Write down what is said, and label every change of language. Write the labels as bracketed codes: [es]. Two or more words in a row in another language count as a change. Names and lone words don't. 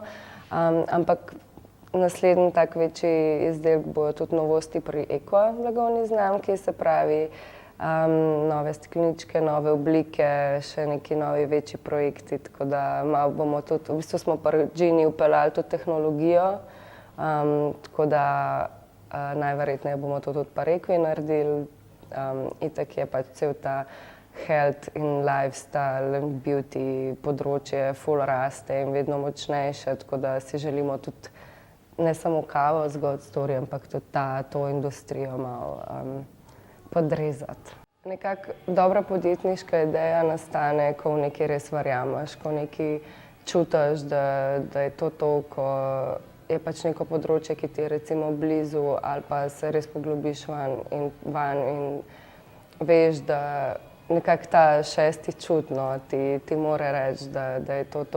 [sl] Ampak naslednji tak večji izdelek bojo tudi novosti pri Equa blagovni znamki, se pravi nove stekleničke, nove oblike, še neki novi večji projekti, tako da malo bomo tudi, v bistvu smo pri Gini vpeljali tudi tehnologijo, tako da najverjetneje bomo to tudi pri Equi naredili. Itak je cel ta health in lifestyle, beauty področje ful raste in vedno močnejše, tako da si želimo tudi ne samo kavo z Goat Story, ampak tudi to industrijo malo podrezati. Nekako dobra podjetniška ideja nastane, ko v nekaj res verjameš, ko nekaj čutiš, da je to, ko je neko področje, ki ti je recimo blizu, ali pa se res poglobiš van in veš, da nekako ta šesti čut ti mora reči, da je to.